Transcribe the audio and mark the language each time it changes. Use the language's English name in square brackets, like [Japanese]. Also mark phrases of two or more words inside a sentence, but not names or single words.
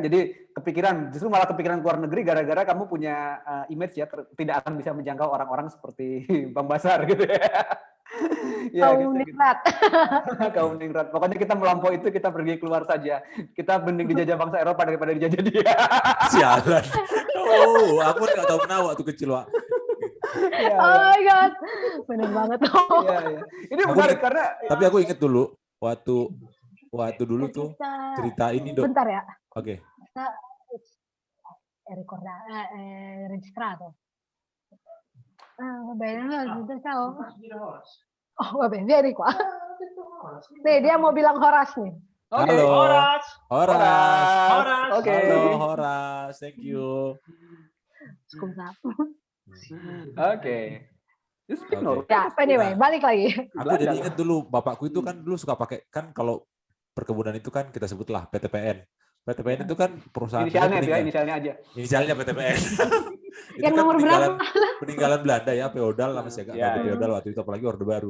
[Indonesian] Jadi justru malah kepikiran keluar negeri gara-gara kamu punya image ya tidak akan bisa menjangkau orang-orang seperti Bang Basar gitu ya. Ya, kaum ningrat. Kaum ningrat. Pokoknya kita melampaui itu, kita pergi keluar saja. Kita mending dijajah bangsa Eropa daripada dijajah dia. Sialan. Oh, aku nggak tahu kenapa waktu kecil, Wak. Ya, [English] Oh my god, [Indonesian] benar banget. Iya, iya. Ini menarik karena. Tapi aku inget dulu waktu dulu tuh cerita ini, Dok. Bentar ya. Oke. [Italian] Registrato. Va bene, ciao. Oh, va bene, vieni qua. [Indonesian] Nih, dia mau bilang Horas nih. Oke. Halo. Horas. Oke. Halo, [English] Horas. Thank you. [Italian] Scusa. [English] Oke. Speak Norway. [Indonesian] Ya, anyway, balik lagi. Aku jadi inget dulu, bapakku itu kan dulu suka pakai, kan kalau perkebunan itu kan kita sebutlah PTPN. PTPN itu kan perusahaan inisialnya ya, inisialnya aja. Inisialnya PTPN. Yang kan nomor berapa? Peninggalan Belanda ya, feodal lah, masih agak feodal waktu itu, apalagi Orde Baru.